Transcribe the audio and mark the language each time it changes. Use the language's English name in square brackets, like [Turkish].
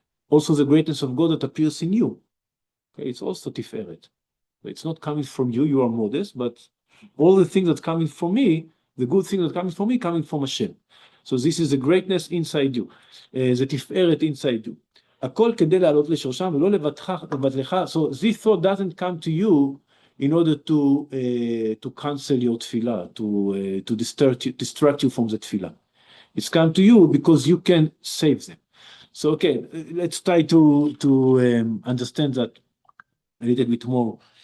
[English] Also the greatness of God that appears in you. Okay, it's also Tiferet. It's not coming from you, you are modest, but all the things that coming from me, the good things that coming from me, coming from Hashem. So this is the greatness inside you, the Tiferet inside you. [Hebrew] הכל כדי לעלות לשורשם ולא לבטלך. [English] So this thought doesn't come to you in order to cancel your tefillah, to distract you from the tefillah. It's come to you because you can save them. So okay, let's try to understand that a little bit more.